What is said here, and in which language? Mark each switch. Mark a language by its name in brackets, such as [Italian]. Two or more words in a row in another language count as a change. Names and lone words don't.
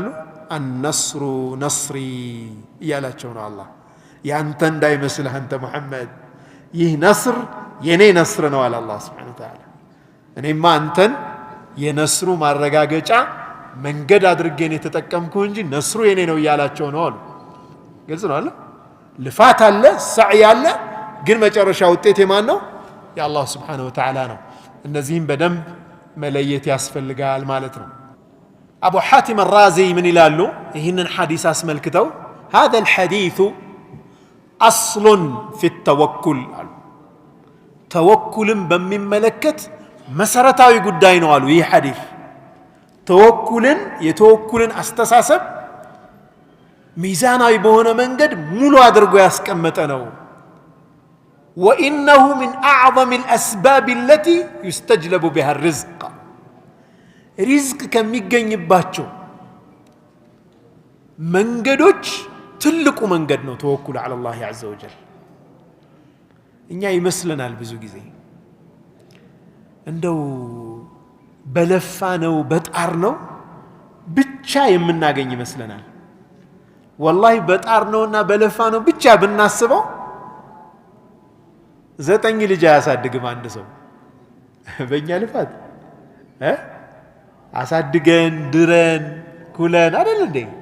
[Amharic] አነስሩ ነስሪ እያላቸው ነው አላህ። ያንተ እንዳይመስልህ አንተ ሙሐመድ፣ ይህ ነስር የኔ ነስር ነው አለ አላህ [Arabic] سبحانه وتعالى። [Amharic] እኔማ አንተን የነስሩ ማረጋገጫ መንገድ አድርጌን የተጠቀምኩ እንጂ ነስሩ የኔ ነው እያላቸው ነው አሉ። ግልጽ ነው አለ። ልፋት አለ፣ ሰዕይ አለ፣ ግን መጨረሻ ውጤት የማን ነው? የአላህ [Arabic] سبحانه وتعالى [Amharic] ነው። እነዚህም በደንብ መለየት ያስፈልጋል ማለት ነው። አቡ ሐቲም አራዚ ምን ይላሉ? ይህንን ሐዲስ አስመልክተው [Arabic] هذا الحديث أصل في التوكل [Amharic] አሉ። ተወኩልን በሚመለከት መሰረታዊ ጉዳይ ነው አሉ። ይህ ሐዲስ የተወኩልን አስተሳሰብ ሚዛናዊ በሆነ መንገድ ሙሉ አድርጎ ያስቀመጠ ነው። [Arabic] وإنه من أعظم الأسباب التي يستجلب بها الرزق، [Amharic] ሪዝቅ ከሚገኝባቸው መንገዶች ትልቁ መንገድ ነው ተወኩል [Arabic] على الله عز وجل። [Amharic] እኛ ይመስለናል ብዙ ጊዜ እንደው በለፋ ነው በጣር ነው ብቻ የምናገኝ ይመስለናል። ወላሂ በጣር ነውና በለፋ ነው ብቻ ብናስበው 9 ልጅ አያሳድግም አንድ ሰው በእኛ ልፋት አሳድገን ድረን ኩለን አይደል እንዴ?